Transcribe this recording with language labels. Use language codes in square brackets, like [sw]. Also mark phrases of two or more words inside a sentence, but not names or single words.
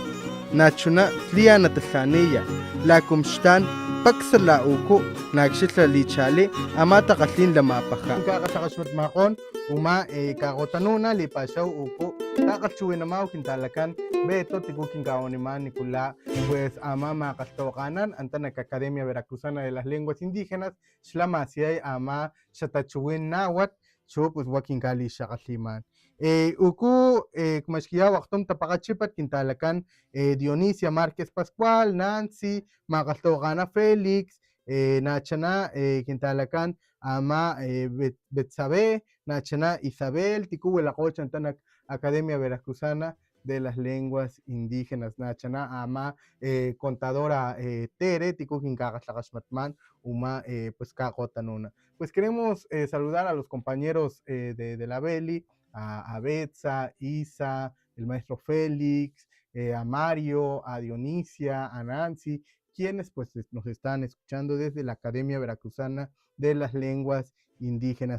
[top] Nachuna tlia natalhaneya, lakum shtan paksala uko nakshitla lichale amata katlin lamapaja. Kakasakashmat makon uma kakotanuna lipashaw uko kakatsuwin namaw kintalakan beto tikukin kaoniman nikula pues ama makastawacanan anta Academia Veracruzana de las Lenguas Indígenas shlamaciay ama shatachuwin nawat so pues wakin kali shakatliman. Uku kumashkiya waktum tapakachipat kintalakan Dionisia Márquez Pascual, Nancy, Makaltokana Félix, nachana kintalakan ama Betsabe, nachana Isabel, tikuwelakoch antanak Academia Veracruzana de las Lenguas Indígenas, nachana ama contadora Tere, tikukinkakatlakashmatman, uma pues kakotanuna. [es] Pues queremos saludar a los compañeros de la Beli, a Betsa, Isa, el maestro Félix, a Mario, a Dionisia, a Nancy, quienes pues nos están escuchando desde la Academia Veracruzana de las Lenguas Indígenas.